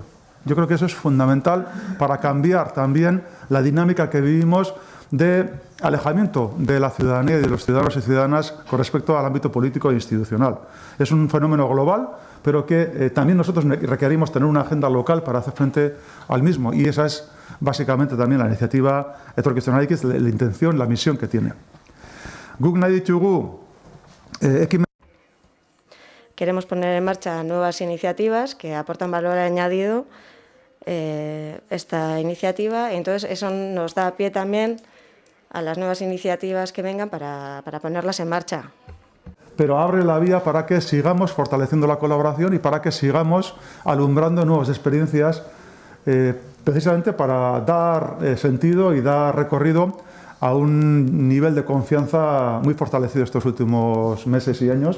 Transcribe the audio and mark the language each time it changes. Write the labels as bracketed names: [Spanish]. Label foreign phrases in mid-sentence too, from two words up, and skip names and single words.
[Spanish] Yo creo que eso es fundamental para cambiar también la dinámica que vivimos de alejamiento de la ciudadanía y de los ciudadanos y ciudadanas con respecto al ámbito político e institucional. Es un fenómeno global, pero que también nosotros requerimos tener una agenda local para hacer frente al mismo. Y esa es básicamente también la iniciativa Etorkizunarekin, la intención, la misión que tiene. [Basque] Guk nahi ditugu [Spanish] Queremos poner en marcha nuevas iniciativas que aportan valor añadido esta iniciativa. Entonces, eso nos da pie también a las nuevas iniciativas que vengan para ponerlas en marcha. Pero abre la vía para que sigamos fortaleciendo la colaboración y para que sigamos alumbrando nuevas experiencias, precisamente para dar sentido y dar recorrido a un nivel de confianza muy fortalecido estos últimos meses y años.